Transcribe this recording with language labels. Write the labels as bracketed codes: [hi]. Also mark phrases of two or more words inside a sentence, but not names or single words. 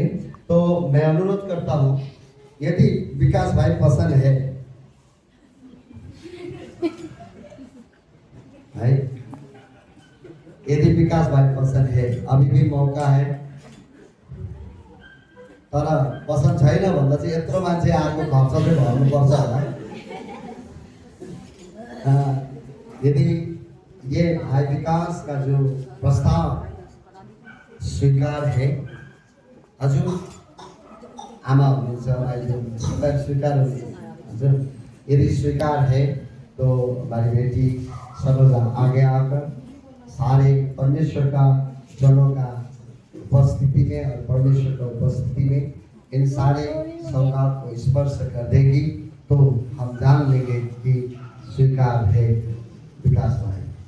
[hi] तो मैं अनुरोध करता हूँ, यदि विकास भाई पसंद है भाई, यदि विकास भाई पसंद है, अभी भी मौका है। [ne] तर पसंद छैन भन्दा चाहिँ यत्रो मान्छे आएको खर्च चाहिँ भर्नुपर्छ होला। [hi] यदि ये भाई विकास का जो प्रस्ताव स्वीकार है, [ne] हजुर आमा हुनुहुन्छ, भाइ [hi] स्वीकार हजुर, यदि स्वीकार है तो हमारी बेटी सरोजा आगे आकर सारे परमेश्वर का जनों का उपस्थिति में और परमेश्वर का उपस्थिति में इन सारे सौगात को स्पर्श कर देगी, तो हम जान लेंगे कि स्वीकार है विकास भाई।